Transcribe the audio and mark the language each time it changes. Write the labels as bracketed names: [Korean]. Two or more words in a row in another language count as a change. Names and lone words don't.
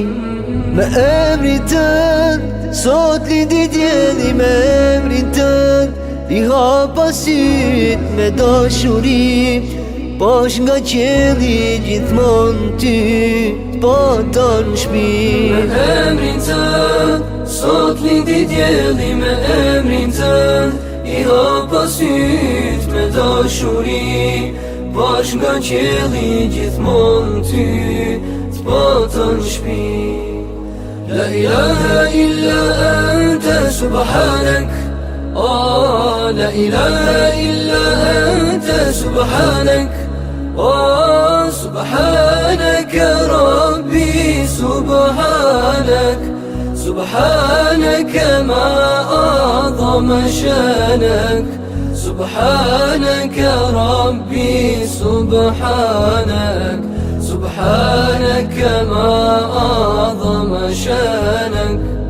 [Albanian] Me emrin tënd, sot lindi djeli, me emrin tënd, I hapa syt me dashuri, pash nga qeli gjithmon ty, t'pata n'shpi. Me emrin tënd, sot lindi djeli, me emrin tënd, I hapa syt me dashuri, pash nga qeli gjithmon ty, t'pata n'shpi. [Arabic] لا إله إلا أنت سبحانك لا إله إلا أنت سبحانك, سبحانك ربي سبحانك سبحانك ما أعظم شانك سبحانك ربي سبحانك سبحانك ما أعظم شانك